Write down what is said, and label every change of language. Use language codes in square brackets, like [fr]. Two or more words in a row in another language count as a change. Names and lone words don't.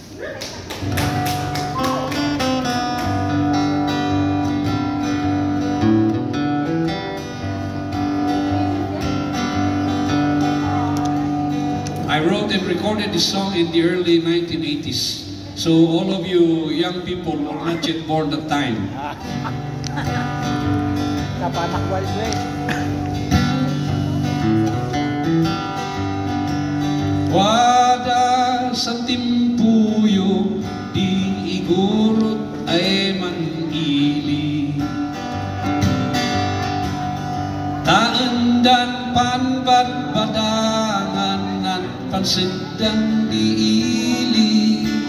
[en] I wrote and recorded this song in the early 1980s. So all of you young people were not yet born at the time. [kne] Kapanak balik. Wada sa timpuyog di igurot ay manili. Taendan panbadbadangan at pansidang diili.